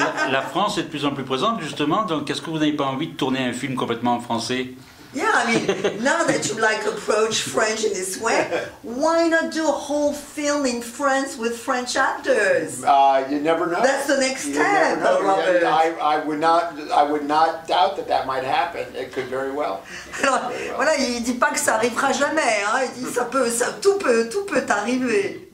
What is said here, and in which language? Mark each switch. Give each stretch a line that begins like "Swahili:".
French: La France est de plus en plus présente, justement, donc est-ce que vous n'avez pas envie de tourner un film complètement en français?
English: Yeah, I mean, now that you like approach French in this way, why not do a whole film in France with French actors? You never know. That's the next You step, never know. Robert. I would not doubt that might happen. It could very well.
French: Alors, voilà, il dit pas que ça arrivera jamais, hein. Il dit tout peut arriver.